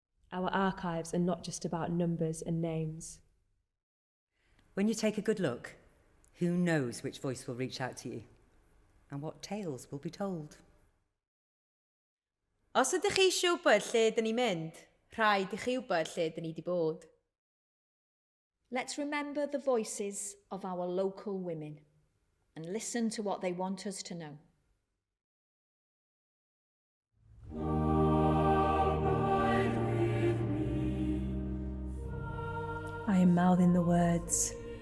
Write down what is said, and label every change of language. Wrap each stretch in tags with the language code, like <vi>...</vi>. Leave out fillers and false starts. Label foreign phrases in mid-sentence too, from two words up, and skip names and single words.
<en>Our archives are not just about numbers and names. When you take a good look, who knows which voice will reach out to you and what tales will be told?</en> <cy>Os ydych chi eisiau wybod lle dyn ni'n mynd, rhaid i chi wybod lle dyn ni wedi bod.</cy> <en>Let's remember the voices of our local women and listen to what they want us to know. I am mouthing the words.</en>